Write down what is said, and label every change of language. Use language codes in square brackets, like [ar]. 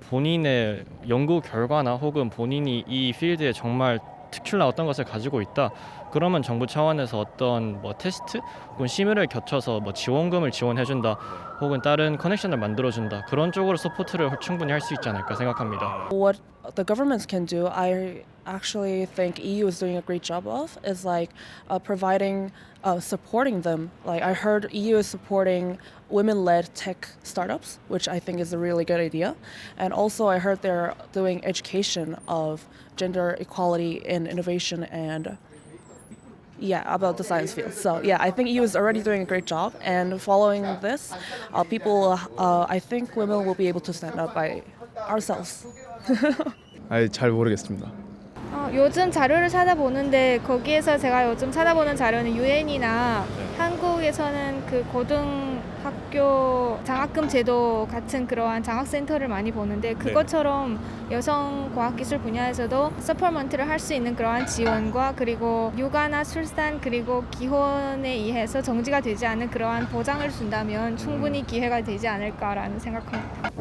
[ko] 본인의 연구 결과나 혹은 본인이 이 필드에 정말 특출난 어떤 것을 가지고 있다. 그러면 정부 차원에서 어떤 뭐 테스트 혹은 심의를 거쳐서 뭐 지원금을 지원해준다. 혹은 다른 커넥션을 만들어준다. 그런 쪽으로 서포트를 충분히 할 수 있지 않을까 생각합니다. [en] What the governments can do, I actually think EU is doing a great job of, is like providing, supporting them. Like I heard EU is supporting women-led tech startups, which I think is a really good idea. And also I heard they're doing education of gender equality in innovation and about the science field. So I think EU is already doing a great job. And following this, people, I think women will be able to stand up by ourselves. [ko] 잘 모르겠습니다. 요즘 자료를 찾아보는데 거기에서 제가 요즘 찾아보는 자료는 유엔이나 한국에서는 그 고등학교 장학금 제도 같은 그러한 장학센터를 많이 보는데 그것처럼 여성 과학기술 분야에서도 서포먼트를 할 수 있는 그러한 지원과 그리고 육아나 출산 그리고 기혼에 의해서 정지가 되지 않은 그러한 보장을 준다면 충분히 기회가 되지 않을까라는 생각합니다.